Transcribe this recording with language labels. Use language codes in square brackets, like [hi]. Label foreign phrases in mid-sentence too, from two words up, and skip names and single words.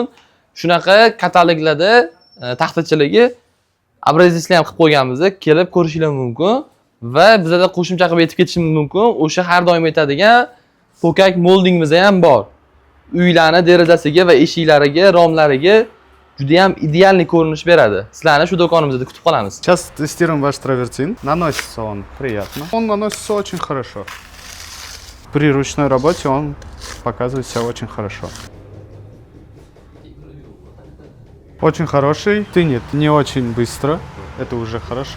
[uz] Shunaqa kataloglarda taxtachiligi obrazetslar ham qilib qo'yganmiz, kelib ko'rishingiz mumkin va bizlarda qo'shimcha qilib aytib ketishingiz mumkin. O'sha har doim aytadigan ko'kak moldingimiz ham bor. Uylarni derazasiga va eshiklariga, romlariga juda ham ideal ko'rinish beradi. Sizlarni shu do'konimizda kutib qolamiz. [ru] Сейчас тестируем ваш травертин. Наносится он приятно. Он наносится очень хорошо. При ручной работе он показывает себя очень хорошо. Очень хороший. Тынет не очень быстро. Это уже хорошо.